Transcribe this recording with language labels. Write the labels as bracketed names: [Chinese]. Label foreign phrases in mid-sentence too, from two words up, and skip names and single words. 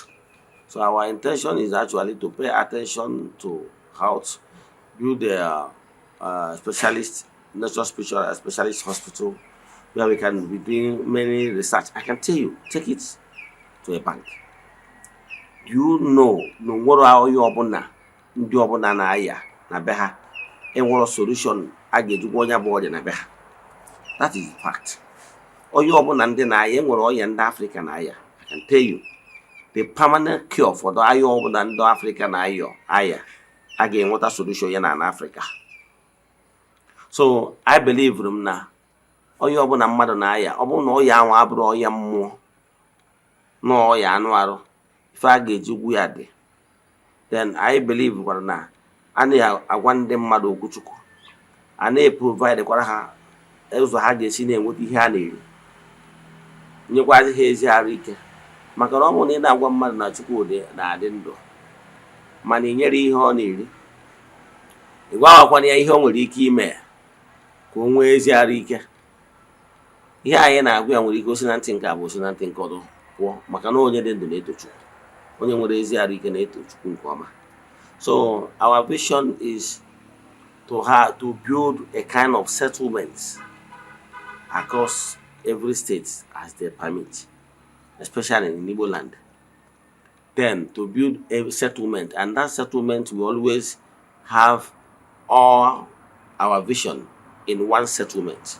[English] So our intention is actually to pay attention to health, build a specialist, natural spiritual specialist hospital where we can be doing many research. I can tell you, take it to a bank. Do you know no what are you [Igbo] obuna ndị ọbụla na-aya na be ha enwere solution a ga-ejikwa onye bụ ọrịa na be ha? [English] That is the fact. [Igbo] Onye ọbụla ndị na-aya enwere ọrịa ndị Africa na-aya. [English] I can tell you the permanent cure for the [Igbo] aya ọbụla ndị Africa na-aya a ga-enweta solution ya na Africa. [English] So I believe [Igbo] na onye ọbụla mmadụ na-aya ọ bụrụ na ọya ahụ abụrụ ọya mmụọ na ọya anụ arụ ife a ga-eji gwu ya dị, [English] then I believe [Igbo] gwara na a na-agwa ndị mmadụ okwu Chukwu, a na-provide kwara ha ụzọ ha ga-esi na-enweta ihe a na-eri, nyekwazi ha ezi arụ ike. Maka na ọ bụrụ na ị na-agwa mmadụ na Chukwu na-adị ndụ mana ị nyere ihe ọ na-eri, ị gwawakwana ya ihe o nwere ike ime ka o nwee ezi arụ ike, ihe anyị na-agwa ya nwere ike osi na ntị nke abụ osi na ntị nke ọdụ pụọ, maka na onye dị ndụ na-eto Chukwu, onye nwere ezi arụ ike na-eto Chukwu nke ọma. [English] So our vision is to build a kind of settlement across every state as they permit, especially in Igbo land. Then to build a settlement, and that settlement will always have all our vision in one settlement.